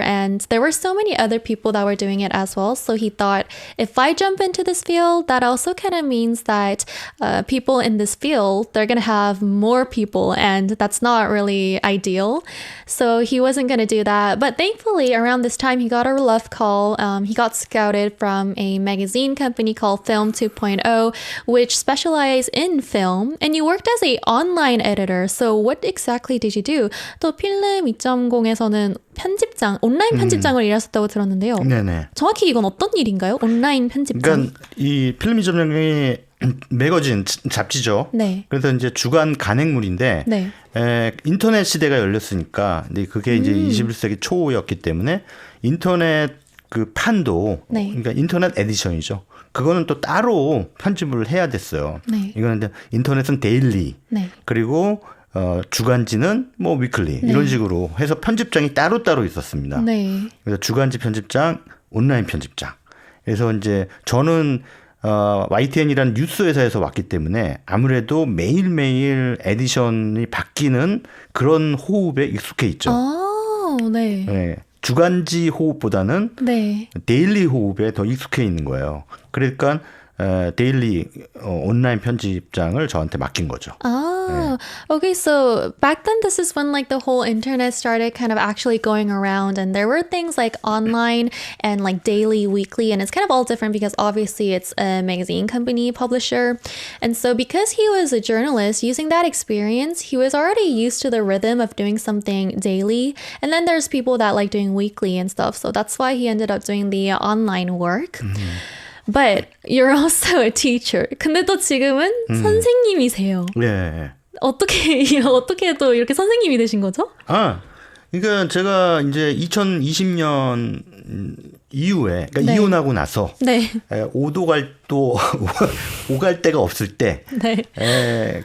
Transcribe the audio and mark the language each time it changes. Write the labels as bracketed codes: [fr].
[en] And there were so many other people that were doing it as well. So he thought, if I jump into this field, that also kind of means that people in this field, they're going to have more people and that's not really ideal. So he wasn't going to do that. But thankfully, around this time, he got a love call. He got scouted from a magazine company called Film 2.0, which specialized in film. And you worked as an online editor. So what exactly did you do? [ko] 또 필름 2.0에서는 온라인 편집장을 일하셨다고 들었는데요. 네네. 정확히 이건 어떤 일인가요? 온라인 편집장. 그러니까 이 필름이.영이 매거진 잡지죠. 네. 그래서 이제 주간 간행물인데 네. 인터넷 시대가 열렸으니까 근데 그게 이제 21세기 초였기 때문에 인터넷 그 판도 네. 그러니까 인터넷 에디션이죠. 그거는 또 따로 편집을 해야 됐어요. 네. 이거는 이제 인터넷은 데일리 네. 그리고 주간지는 뭐 위클리 네. 이런 식으로 해서 편집장이 따로따로 있었습니다. 네. 그래서 주간지 편집장, 온라인 편집장. 그래서 이제 저는 YTN이라는 뉴스 회사에서 왔기 때문에 아무래도 매일매일 에디션이 바뀌는 그런 호흡에 익숙해 있죠. 네. 네. 주간지 호흡보다는 네. 데일리 호흡에 더 익숙해 있는 거예요. 그러니까 데일리 온라인 편집장을 저한테 맡긴 거죠. [en] Oh, okay. So back then, this is when like the whole internet started kind of actually going around, and there were things like online and like daily, weekly, and it's kind of all different because obviously it's a magazine company publisher. And so because he was a journalist, using that experience, he was already used to the rhythm of doing something daily. And then there's people that like doing weekly and stuff. So that's why he ended up doing the online work. But you're also a teacher. [ko] 근데 또 지금은 선생님이세요. 네. 어떻게 또 이렇게 선생님이 되신 거죠? 그러니까 제가 이제 2020년 이후에, 그러니까 네. 이혼하고 나서 네. 오갈 데가 없을 때, 네.